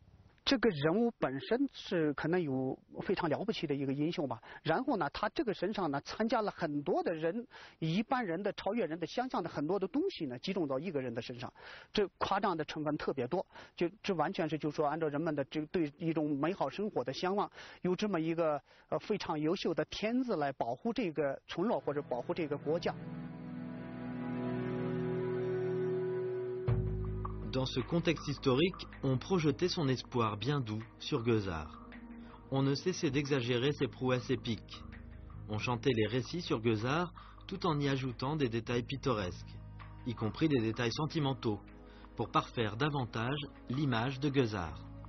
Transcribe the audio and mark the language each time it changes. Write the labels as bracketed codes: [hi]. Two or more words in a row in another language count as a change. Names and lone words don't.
[zh] 这个人物本身是可能有非常了不起的一个英雄吧，然后呢，他这个身上呢参加了很多的人一般人的超越人的想象的很多的东西呢，集中到一个人的身上，这夸张的成分特别多，就这完全是就说按照人们的这对一种美好生活的向往，有这么一个非常优秀的天子来保护这个村落或者保护这个国家。 [fr] Dans ce contexte historique, on projetait son espoir bien doux sur Gueusard. On ne cessait d'exagérer ses prouesses épiques. On chantait les récits sur Gueusard tout en y ajoutant des détails pittoresques, y compris des détails sentimentaux, pour parfaire davantage l'image de Gueusard.